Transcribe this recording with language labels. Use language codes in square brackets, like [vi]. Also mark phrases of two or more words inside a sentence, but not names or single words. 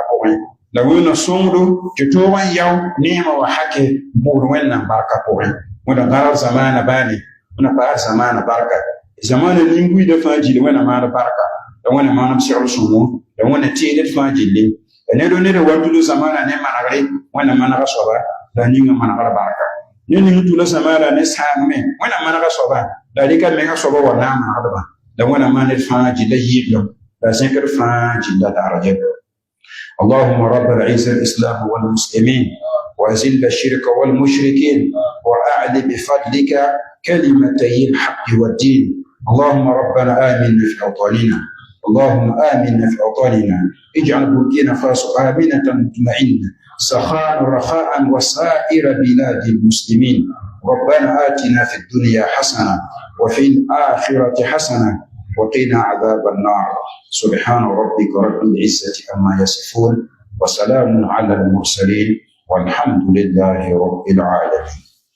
[mos] pʋgẽ la wẽna sõngdo tɩ toog n yao neemã wa hake n pʋʋsd wẽnnaam barka pʋgẽ wẽna gãrg zamaana baane wẽna paasd zamaana barka zamaana nin-buiidã fãa gilli wẽna maan barka la wẽna maan b segl sõmo la wẽna teed d fãa gilli la ned o ned wa tulu zamaana ne manegre wẽna manega soaba la a ning n manegr barka ne ning tula zamaana ne sãangme wẽna manega soaba la a rɩka menga soaba wa na n manegdba la wẽna maan d fãa gilla yɩɩblem la zẽkd fãa gilla darajɛ [ar] اللهم رب العزة الإسلام والمسلمين وأذل الشرك والمشركين وأعل بفضلك كلمتي الحق والدين اللهم ربنا آمنا في أوطاننا اللهم آمنا في أوطاننا اجعل بوركينا فاسو آمنة مطمئنة سخاء رخاء وسائر بلاد المسلمين ربنا آتنا في الدنيا حسنة وفي الآخرة حسنة وقنا عذاب النار سبحان ربك رب العزة عما يصفون وسلام على المرسلين والحمد لله رب العالمين